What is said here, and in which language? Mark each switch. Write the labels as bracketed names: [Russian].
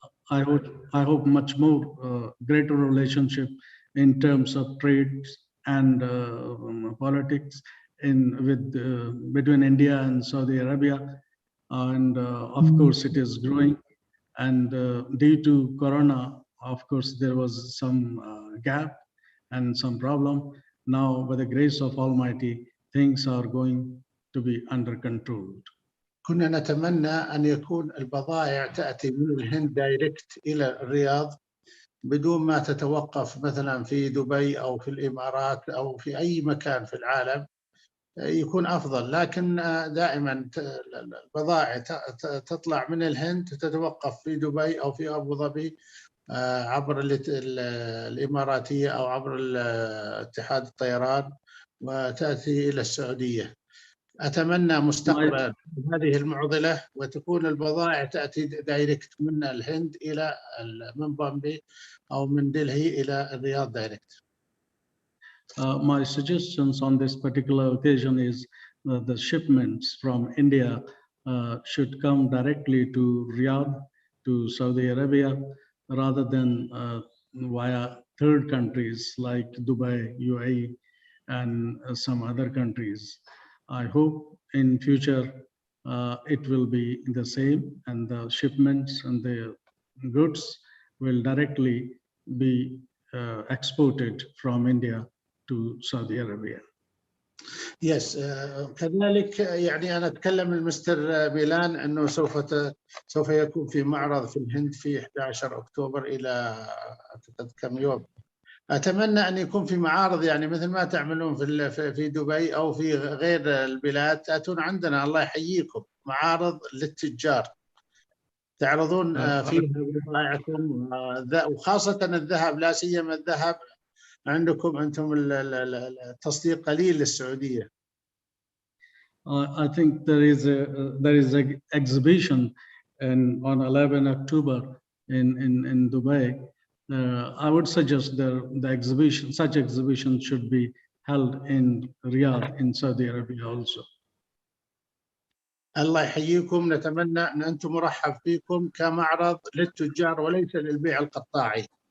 [English] I hope much more greater relationship in terms of trade and politics between India and Saudi Arabia, and of course it is growing. And due to Corona, of course there was some gap and some problem. Now, by the grace of Almighty, things are going to be under control. [Arabic] كنا نتمنى أن يكون البضائع تأتي من الهند دايركت إلى الرياض بدون ما تتوقف مثلا في دبي أو في الإمارات أو في أي مكان في العالم، يكون أفضل. لكن دائما البضائع تطلع من الهند تتوقف في دبي أو في أبو ظبي عبر الإماراتية أو عبر اتحاد الطيران وتأتي إلى السعودية. أتمنى مستقبلا هذه المعضلة وتكون البضائع تأتي دايركت من الهند إلى من بومبي أو من دلهي إلى الرياض دايركت. [English] My suggestions on this particular occasion is the shipments from India should come directly to Riyadh, to Saudi Arabia, rather than via third countries like Dubai, UAE, and some other countries. I hope in future it will be the same, and the shipments and the goods will directly be exported from India to Saudi Arabia. [Arabic] Yes, كذلك يعني أنا أتكلم المستر ميلان أنه سوف يكون في معرض في الهند في 11 أكتوبر إلى كم يوم. أتمنى أن يكون في معارض يعني مثل ما تعملون في دبي أو في غير البلاد، تأتون عندنا الله يحييكم معارض للتجار تعرضون فيها بضائعكم، وخاصة الذهب، لا سيما الذهب عندكم أنتم التصدير قليل للسعودية. [English] I think there is an exhibition on 11 October in Dubai. I would suggest such exhibition should be held in Riyadh in Saudi Arabia also. [Arabic] الله يحييكم، نتمنى أن أنتم مرحب فيكم كمعرض للتجار وليس للبيع القطاعي.